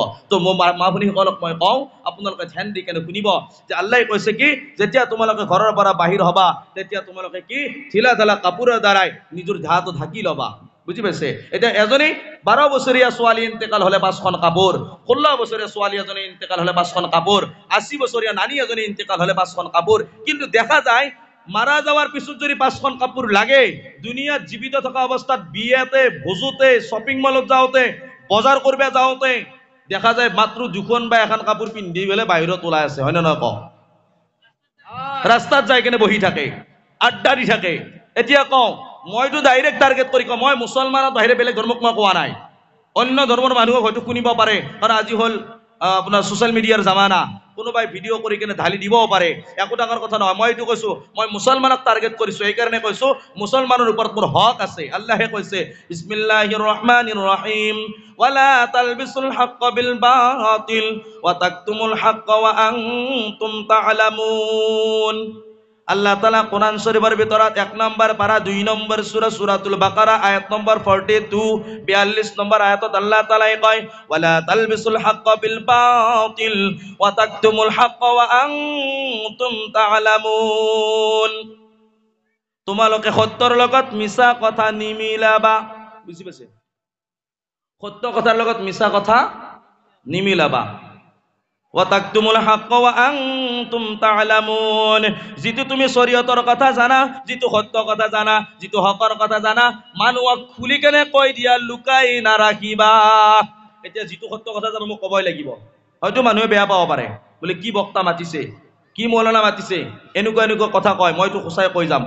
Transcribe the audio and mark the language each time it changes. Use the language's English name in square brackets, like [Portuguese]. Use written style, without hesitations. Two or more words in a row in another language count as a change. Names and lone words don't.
[Assamese] তো মই মা ভনীসকলক মই কওঁ, আপোনালোকে ধ্যান দি কেনে শুনিব যে আল্লাহে কৈছে কি, যেতিয়া তোমালোকে ঘৰৰ পৰা বাহিৰ হবা, তেতিয়া তোমালোকে কি ঢিলা ঢালা কাপোৰৰ দ্বাৰাই নিজৰ দেহাটো ঢাকি ল'বা। বুজি পাইছে? এতিয়া এজনী 12 বছৰীয়া ছোৱালী ইন্তেকাল হলে 5খন কাপোৰ, 16 বছৰীয়া ছোৱালী এজনী ইন্তেকাল হলে 5খন কাপোৰ, 80 বছৰীয়া নানী এজনী ইন্তেকাল হলে 5খন কাপোৰ। কিন্তু দেখা যায় [Bangla] মারা যাওয়ার [Assamese] পিছত যদি 5খন কাপোৰ লাগে, দুনিয়াত জীবিত থকা অৱস্থাত বিয়াতে, ভোজোতে, [English] shopping mall [Assamese] যাওঁতে, বজাৰ কৰিব যাওঁতে দেখা যায় মাত্ৰ 2খন বা 1খন কাপোৰ পিন্ধি পেলাই বাহিৰত ওলাই আছে, হয় না নহয় কওঁ? ৰাস্তাত যাই কেনে বহি থাকে, আড্ডা দি থাকে। এতিয়া কওঁ, মইতো [English] direct target [Assamese] কৰি কওঁ, মই মুছলমানৰ বাহিৰে বেলেগ ধৰ্মক মই কোৱা নাই। অন্য ধৰ্মৰ মানুহক হয়তো শুনিব পাৰে, কাৰণ আজি হ'ল আপোনাৰ [English] social media [Assamese] জামানা, কোনোবাই ভিডিঅ' কৰি কেনে ঢালি দিবও পাৰে, একো ডাঙৰ কথা নহয়। মই এইটো কৈছো, মই মুছলমানক টাৰ্গেট কৰিছো, এইকাৰণে কৈছো মুছলমানৰ ওপৰত মোৰ হক আছে। আল্লাহে কৈছে [Arabic] بسم الله الرحمن الرحيم, ولا تلبسوا الحق بالباطل وتكتموا الحق وأنتم تعلمون. [Assamese] আল্লাহ তাআলা [Bangla] কোরআন শরীফের [Assamese] ভিতৰত 1 নম্বৰ পারা 2 নম্বৰ সূরা সূরাতুল বাকারা আয়াত নম্বর 42 42 নম্বৰ আয়াতত আল্লাহ তাআলা কয়, [Arabic] ولا تلبسوا الحق بالباطل وتكتموا الحق وأنتم تعلمون. [Assamese] তোমালোকে সত্যৰ লগত মিছা কথা নিমিলাবা। বুজি পাইছে? সত্য কথাৰ লগত মিছা কথা নিমিলাবা। [Arabic] وتكتموا الحق وأنتم تعلمون. [Assamese] যিটো তুমি শরীয়তৰ কথা জানা, যিটো সত্য কথা জানা, যিটো হকৰ কথা জানা, মানুহক খুলি কেনে কৈ দিয়া, লুকাই নাৰাখিবা। এতিয়া যিটো সত্য কথা জানো মোক ক'বই লাগিব। হয়তো মানুহে বেয়া পাব পাৰে, বোলে কি বক্তা মাতিছে, কি মৌলানা মাতিছে, এনেকুৱা এনেকুৱা কথা কয়, মইতো সঁচাই কৈ যাম।